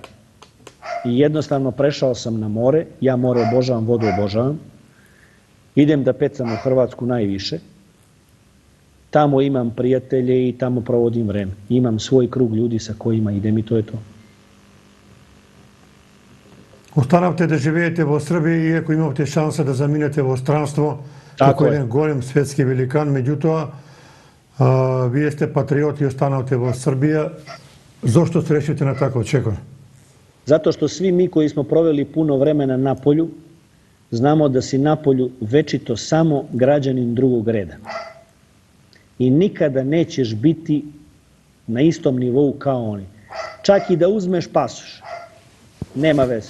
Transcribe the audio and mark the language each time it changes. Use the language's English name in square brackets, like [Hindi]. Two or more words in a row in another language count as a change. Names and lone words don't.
[Serbian] I jednostavno prešao sam na more, ja more obožavam, vodu obožavam, idem da pecam u Hrvatsku najviše, tamo imam prijatelje i tamo provodim vreme. Imam svoj krug ljudi sa kojima idem i to je to. [Macedonian] Останавте да живеете во Србија, иако имавте шанса да заминете во странство, како еден голем светски великан, меѓутоа, вие сте патриот и останавте во Србија. Зошто се решите на таков чекор? [Serbian] Zato što svi mi koji smo proveli puno vremena na polju, znamo da si na polju večito samo građanin drugog reda. I nikada nećeš biti na istom nivou kao oni. Čak i da uzmeš pasoš, nema veze.